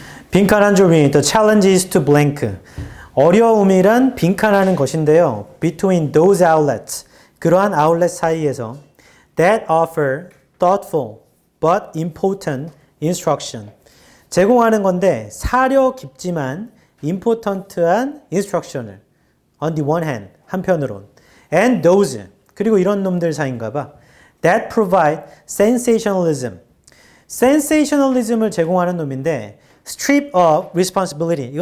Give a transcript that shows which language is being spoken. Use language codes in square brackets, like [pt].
[ko] 빈칸 한 줄이 [en] The challenge is to blank. [ko] 어려움이란 빈칸하는 것인데요. [en] Between those outlets. [ko] 그러한 아울렛 사이에서 [en] that offer thoughtful but important instruction. [ko] 제공하는 건데 사려 깊지만 important한 instruction을 [en] on the one hand [ko] 한편으론 [en] and those [ko] 그리고 이런 놈들 사이인가 봐. [en] that provide sensationalism. [ko] sensationalism을 제공하는 놈인데 [en] strip of responsibility.